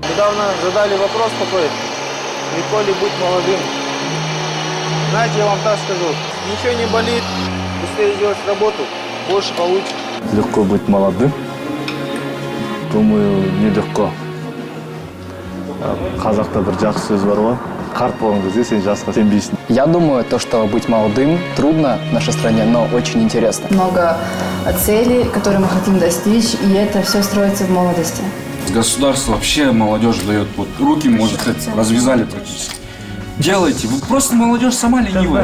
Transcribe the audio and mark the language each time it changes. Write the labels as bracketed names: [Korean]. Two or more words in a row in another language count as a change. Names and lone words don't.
[Russian] недавно задали вопрос такой, легко ли быть молодым. Знаете, я вам так скажу, ничего не болит, быстрее делать работу, больше получишь. Легко быть молодым? Думаю, нелегко. [Kazakh] Қазақта бір жақсы сөз бар ғой. Қарт болған кезде сен жасқа сенбейсің. [Russian] Я думаю, то, что быть молодым трудно в нашей стране, но очень интересно. Много целей, которые мы хотим достичь, и это все строится в молодости. Государство вообще молодежь дает, вот руки, можно сказать, развязали практически. Делайте, вы просто молодежь сама ленивая.